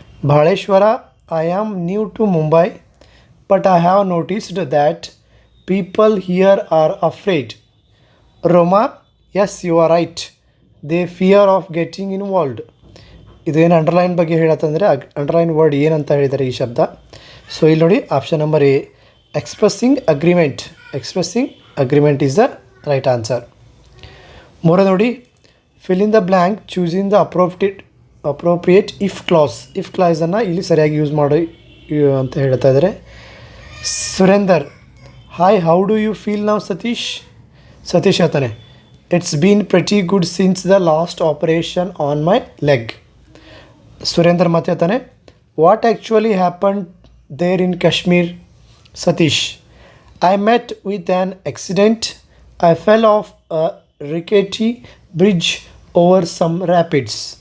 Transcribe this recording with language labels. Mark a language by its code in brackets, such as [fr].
[en] Bhaleshwara, I am new to Mumbai, but I have noticed that people here are afraid. Roma, yes, you are right. They fear of getting involved. [kn] ಇದೇನು underline ಬಗ್ಗೆ ಹೇಳತ್ತಂದರೆ, underline word ಏನಂತ ಹೇಳಿದ್ದಾರೆ ಈ ಶಬ್ದ. So ಇಲ್ಲಿ ನೋಡಿ, option number A, expressing agreement. [en] Expressing agreement is the right answer. [kn] ಮೂರನೇ ನೋಡಿ, [en] Fill in the blank choosing the appropriate if clause. [kn] If ಕ್ಲಾಸನ್ನು ಇಲ್ಲಿ ಸರಿಯಾಗಿ ಯೂಸ್ ಮಾಡಿ ಅಂತ ಹೇಳ್ತಾ ಇದ್ದಾರೆ. [en] Surender, hi, how do you feel now Satish? [kn] Satish ಹೇಳ್ತಾನೆ, [en] It's been pretty good since the last operation on my leg. [kn] Surender ಮತ್ತೆ ಹೇಳ್ತಾನೆ, [en] What actually happened there in Kashmir? Satish, I met with an accident. I fell off a rickety bridge over some rapids.